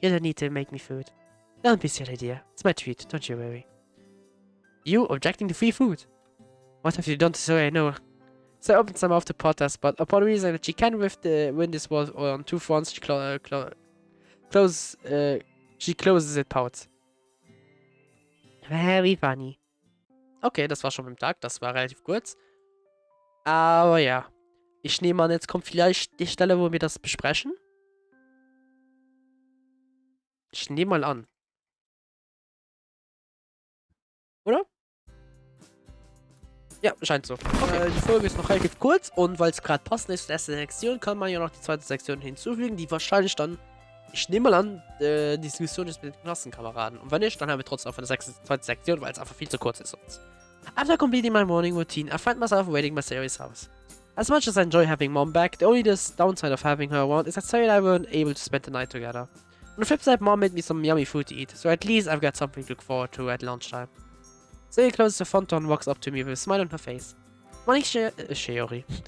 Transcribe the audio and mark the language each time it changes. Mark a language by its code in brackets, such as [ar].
[en] You don't need to make me food. Don't be silly, dear. It's my treat, don't you worry. You objecting to free food? What have you done to Sari? No. So I opened some of the potters, but upon realizing that she can win this war on two fronts, she closes it out. Very funny. [de] Okay, das war schon beim Tag, das war relativ kurz. Aber ja. Ich nehme an, jetzt kommt vielleicht die Stelle, wo wir das besprechen. Ich nehme mal an. Oder? Ja, scheint so. Okay. Die Folge ist noch relativ kurz und weil es gerade passend ist, die erste Sektion, kann man ja noch die zweite Sektion hinzufügen, die wahrscheinlich dann, ich nehme mal an, die Diskussion ist mit den Klassenkameraden. Und wenn nicht, dann haben wir trotzdem eine zweite Sektion, weil es einfach viel zu kurz ist sonst. [en] After completing my morning routine, I find myself waiting at Sari's house. As much as I enjoy having Mom back, the only downside of having her around is that Sari and I weren't able to spend the night together. On the flip side, Mom made me some yummy food to eat, so at least I've got something to look forward to at lunchtime. Sari closes the front door and walks up to me with a smile on her face. Morning, Sayori.